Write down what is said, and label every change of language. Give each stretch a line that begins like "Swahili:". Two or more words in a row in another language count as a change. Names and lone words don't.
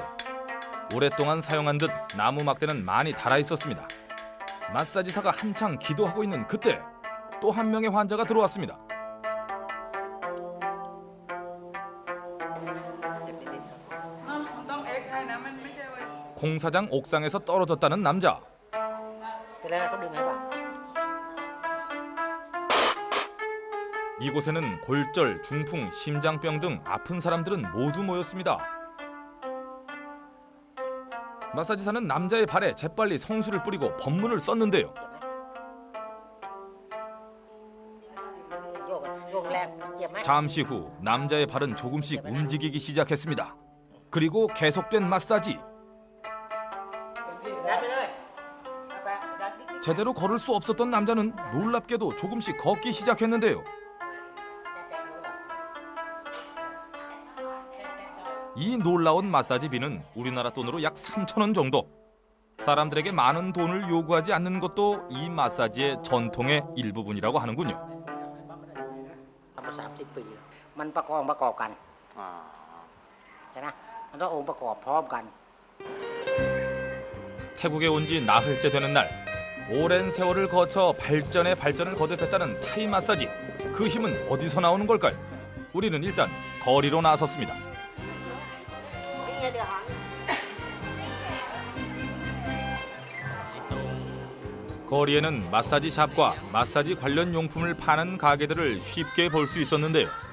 Korean: 오랫동안 사용한 듯 나무 막대는 많이 닳아 있었습니다. 마사지사가 한창 기도하고 있는 그때 또 한 명의 환자가 들어왔습니다. 공사장 옥상에서 떨어졌다는 남자.
Thai: เป็นไรเขาดึงให้ป่ะ
Korean: 이곳에는 골절, 중풍, 심장병 등 아픈 사람들은 모두 모였습니다. 마사지사는 남자의 발에 재빨리 성수를 뿌리고 법문을 썼는데요.
Thai: โยกแรงเจ็บไหม
Korean: 잠시 후 남자의 발은 조금씩 움직이기 시작했습니다. 그리고 계속된 마사지.
Thai: ดันไปเลยเอาไปดันนิด
Korean: 제대로 걸을 수 없었던 남자는 놀랍게도 조금씩 걷기 시작했는데요. 이 놀라운 마사지비는 우리나라 돈으로 약 3,000원 정도. 사람들에게 많은 돈을 요구하지 않는 것도 이 마사지의 전통의 일부분이라고 하는군요.
Thai: ทำมา30 ปีมันประกอบกันใช่ไหมมันต้ององค์ประกอบพร้อมกัน
Korean: 태국에 온 지 나흘째 되는 날, 오랜 세월을 거쳐 발전에 발전을 거듭했다는 타이 마사지. 그 힘은 어디서 나오는 걸까요? 우리는 일단 거리로 나섰습니다. 거리에는 마사지 샵과 마사지 관련 용품을 파는 가게들을 쉽게 볼 수 있었는데요.